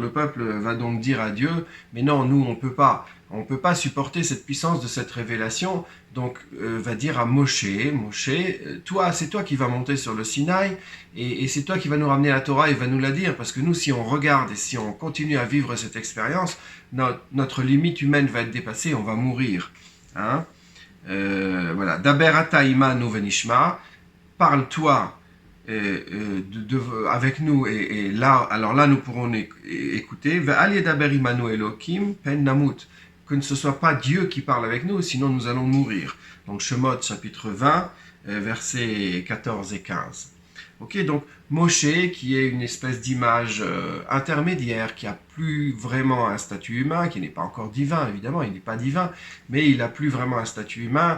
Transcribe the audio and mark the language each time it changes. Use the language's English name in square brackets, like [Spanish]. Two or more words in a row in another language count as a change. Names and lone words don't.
[French] Le peuple va donc dire à Dieu, mais non, nous, on ne peut pas supporter cette puissance de cette révélation, donc va dire à Moshe, toi, c'est toi qui vas monter sur le Sinaï, et c'est toi qui vas nous ramener la Torah et va nous la dire, parce que nous, si on regarde et si on continue à vivre cette expérience, notre limite humaine va être dépassée, on va mourir. Voilà, [Hebrew] דבר אתה עמנו ונשמעה, [French] parle-toi avec nous et là, alors là nous pourrons écouter. [Hebrew] ואל ידבר עמנו אלהים פן נמות, [French] que ne ce soit pas Dieu qui parle avec nous, sinon nous allons mourir. Donc Shemot chapitre 20, versets 14 et 15. Ok, donc Moshe, qui est une espèce d'image intermédiaire, qui a plus vraiment un statut humain, qui n'est pas encore divin, évidemment, il n'est pas divin, mais il a plus vraiment un statut humain.